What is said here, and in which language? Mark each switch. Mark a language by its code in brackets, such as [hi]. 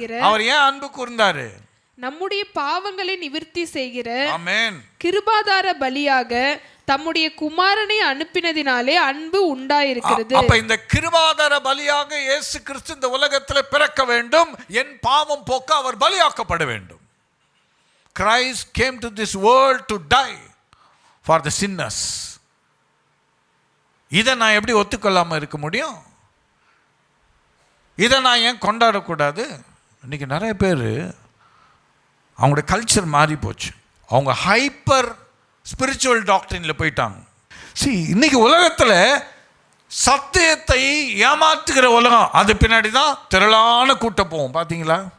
[ta] அவர் ஏன் அன்பு கூர்ந்தாரு? நம்முடைய பாவங்களை நிவர்த்தி செய்கிற ஆமென் கிருபாதார பலியாக தம்முடைய குமாரனை அனுப்பினதினாலே அன்பு உண்டாயிருக்கிறது. அப்ப இந்த கிருபாதார பலியாக இயேசு கிறிஸ்து இந்த உலகத்தில் பிறக்க வேண்டும், என் பாவம் போக்க அவர் பலியாக்கப்பட வேண்டும். [en] Christ came to this world to die for the sinners. [ta] இதை நான் எப்படி ஒத்துக்கொள்ளாமல் இருக்க முடியும்? இதை நான் ஏன் கொண்டாடக்கூடாது? இன்னைக்கு நிறைய பேர் அவங்களுடைய கல்ச்சர் மாறி போச்சு. அவங்க ஹைப்பர் ஸ்பிரிச்சுவல் டாக்டரின்ல போயிட்டாங்க. இன்னைக்கு உலகத்தில் சத்தியத்தை ஏமாத்துகிற உலகம், அது பின்னாடி தான் திரளான கூட்டம் போவோம். பார்த்தீங்களா?